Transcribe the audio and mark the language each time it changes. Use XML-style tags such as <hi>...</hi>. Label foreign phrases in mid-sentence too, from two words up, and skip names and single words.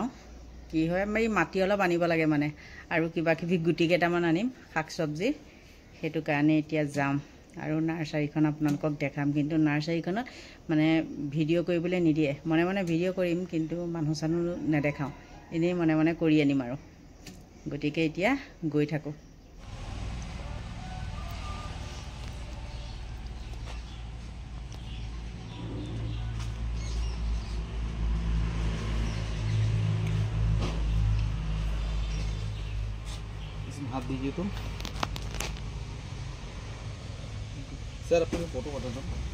<as>কি হয়, এই মাটি অলপ আনিব লাগে মানে, আৰু কিবা কিবি গুটি কেইটামান আনিম, শাক চব্জি। সেইটো কাৰণে এতিয়া যাম আৰু নাৰ্চাৰীখন আপোনালোকক দেখাম। কিন্তু নাৰ্চাৰীখনত মানে ভিডিঅ' কৰিবলৈ নিদিয়ে। মনে মনে ভিডিঅ' কৰিম, কিন্তু মানুহ চানুহ নেদেখাওঁ, এনেই মনে মনে কৰি আনিম আৰু। গতিকে এতিয়া গৈ থাকোঁ।</as> <hi>हाथ दीजिए तुम सर, अपनी फोटो बता दो।</hi>